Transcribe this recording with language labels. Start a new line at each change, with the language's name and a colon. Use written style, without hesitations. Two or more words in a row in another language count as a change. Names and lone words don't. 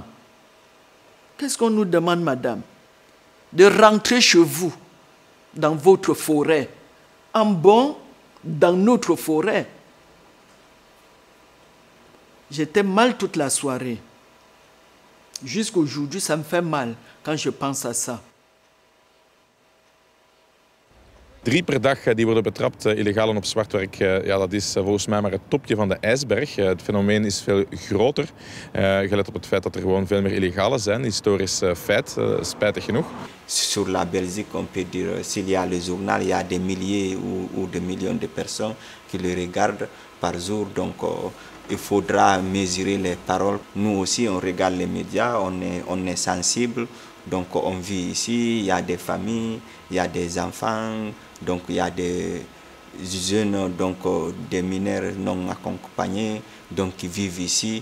French: Qu'est-ce qu'on nous demande, madame? De rentrer chez vous, dans votre forêt, en bon, dans notre forêt. J'étais mal toute la soirée. Jusqu'aujourd'hui, ça me fait mal quand je pense à ça.
Dutch: 3 per dag die worden betrapt, illegalen op zwart werk. Ja, dat is volgens mij maar het topje van de ijsberg. Het fenomeen is veel groter. Gelet op het feit dat er gewoon veel meer illegalen zijn. Historisch feit, spijtig genoeg.
French: Sur la Belgique, on peut dire, s'il y a le journal, il y a des milliers ou des millions de personnes qui le regardent par jour. Donc, il faudra mesurer les paroles. Nous aussi, on regarde les médias, on est sensible. Donc, on vit ici, il y a des familles, il y a des enfants, donc il y a des jeunes, donc des mineurs non accompagnés, donc qui vivent ici.